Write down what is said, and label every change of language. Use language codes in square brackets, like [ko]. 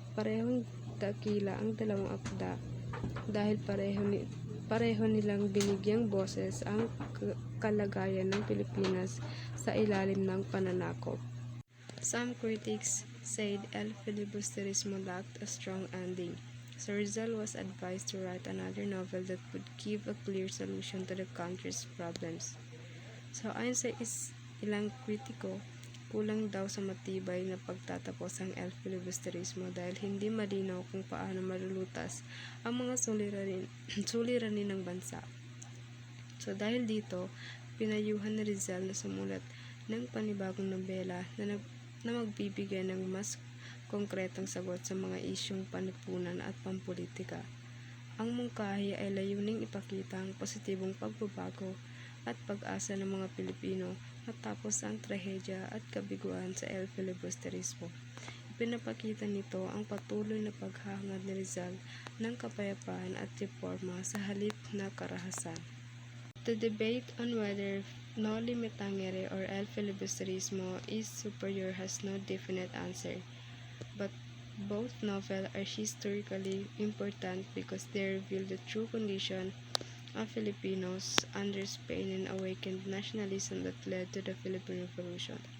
[tl] parehong dakila ang dalawang akda dahil pareho nilang binigyang boses ang kalagayan ng Pilipinas sa ilalim ng pananakop. [en] Some critics said El Filibusterismo lacked a strong ending, so Rizal was advised to write another novel that would give a clear solution to the country's problems. [tl] So ayon sa ilang kritiko, kulang daw sa matibay na pagtatapos ang El Filibusterismo dahil hindi malinaw kung paano malulutas ang mga suliranin ng bansa. So dahil dito, pinayuhan ni Rizal na sumulat ng panibagong nobela na magbibigay ng mas konkretong sagot sa mga isyung panlipunan at pampolitika. Ang mungkahi ay layuning ipakita ang positibong pagbabago at pag-asa ng mga Pilipino matapos ang trahedya at kabiguan sa El Filibusterismo. Ipinapakita nito ang patuloy na paghahangad ni Rizal ng kapayapaan at reforma sa halip na karahasan. [en] The debate on whether Noli Me Tangere or El Filibusterismo is superior has no definite answer, but both novels are historically important because they reveal the true condition of Filipinos under Spain and awakened nationalism that led to the Philippine Revolution.